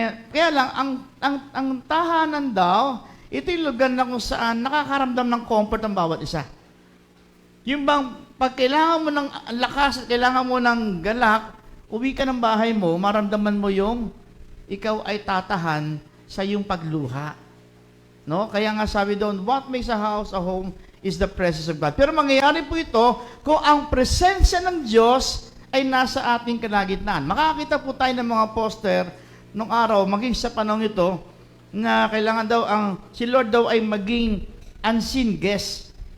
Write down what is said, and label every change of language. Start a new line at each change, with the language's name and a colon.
Filipino: Kaya lang, ang tahanan daw, ito yung lugar na kung saan nakakaramdam ng comfort ang bawat isa. Yung bang, pag kailangan mo ng lakas, kailangan mo ng galak, uwi ka ng bahay mo, maramdaman mo yung ikaw ay tatahan sa iyong pagluha. No? Kaya nga sabi doon,
English: what makes a house a home is the presence of God.
Filipino: Pero mangyayari po ito kung ang presensya ng Diyos ay nasa ating kalagitnaan. Makakita po tayo ng mga poster nung araw, maging sa panahon ito, na kailangan daw si Lord daw ay maging unseen guest.